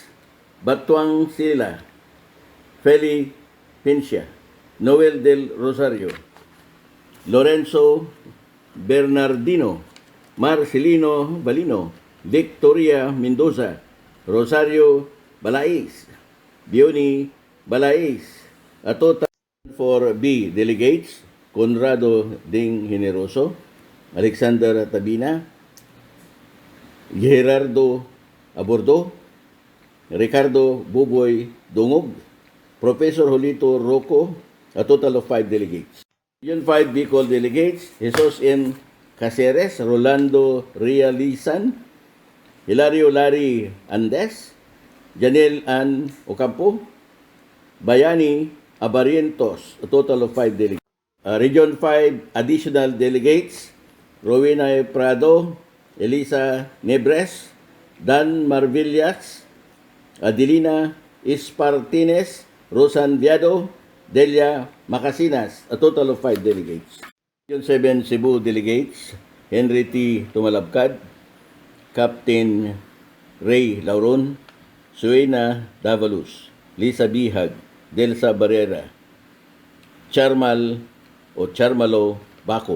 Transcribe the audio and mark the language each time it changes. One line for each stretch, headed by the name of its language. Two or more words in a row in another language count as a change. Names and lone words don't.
English: Batuang Sila, Feli Pincia, Noel del Rosario, Lorenzo Bernardino, Marcelino Balino, Victoria Mendoza, Rosario Balais, Bioni Balais, a total for B delegates, Conrado Ding Generoso, Alexander Tabina, Gerardo Abordo, Ricardo Buboy Dungog, Professor Julito Rocco, a total of 5 delegates. Region 5 Bicol delegates, Jesus M. Caceres, Rolando Realizan, Hilario Larry Andes, Janelle Ann Ocampo, Bayani Abarientos, a total of 5 delegates. Region 5 additional delegates, Rowena Prado, Elisa Nebres, Dan Marvillas, Adelina Espartines, Rosan Viado, Delia Macasinas, a total of 5 delegates. Region 7 Cebu delegates, Henry T. Tumalabkad, Captain Ray Lauron, Suena Davalus, Lisa Bihag, Delsa Barrera, Charmalo Baco,